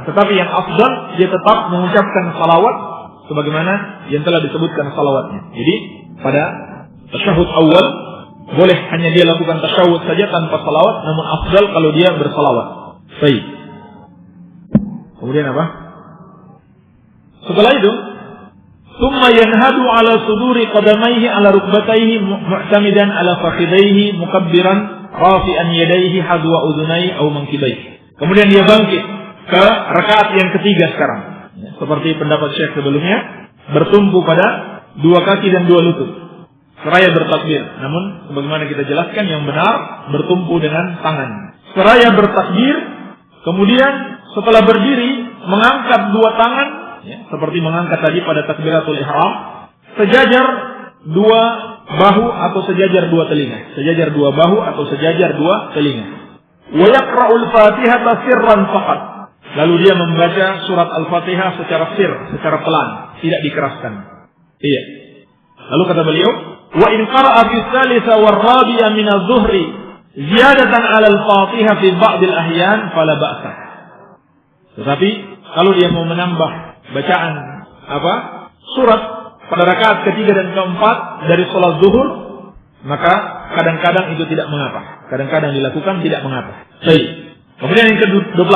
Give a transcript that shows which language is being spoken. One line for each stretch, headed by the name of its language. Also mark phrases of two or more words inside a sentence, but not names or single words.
Indonesian: Tetapi yang afdal dia tetap mengucapkan salawat sebagaimana yang telah disebutkan salawatnya. Jadi pada tasyahud awal boleh hanya dia lakukan tasyahud saja tanpa salawat, namun afdal kalau dia bersalawat. Baik. Kemudian apa? Setelah itu,
Arabic: ثم ينهض على صدور قدميه على ركبتيه معتمدا على فخذيه مكبرا رافعا يديه حذو أذنيه أو منكبيه.
Indonesian: Kemudian dia bangkit ke rakaat yang ketiga sekarang. Seperti pendapat Syekh sebelumnya, bertumpu pada 2 kaki dan 2 lutut seraya bertakbir. Namun sebagaimana kita jelaskan, yang benar bertumpu dengan tangan seraya bertakbir. Kemudian setelah berdiri mengangkat 2 tangan, seperti mengangkat tadi pada
Arabic: تكبيرة الإحرام,
Indonesian: sejajar 2 bahu atau sejajar 2 telinga. Sejajar 2 bahu atau sejajar 2 telinga.
Arabic: ويقرأ الفاتحة سرا فقط.
Indonesian: Lalu dia membaca surat Al-Fatihah secara sir, secara pelan, tidak dikeraskan. Iya. Lalu kata beliau,
Arabic: وإن قرأ في الثالثة والرابعة من الظهر زيادة على الفاتحة في بعض الأحيان فلا بأس.
Indonesian: Tetapi kalau dia mau menambah bacaan surat pada rakaat ketiga dan keempat dari sholat zuhur, maka kadang-kadang itu tidak mengapa. Kadang-kadang dilakukan tidak mengapa. Baik. Kemudian yang ke-28.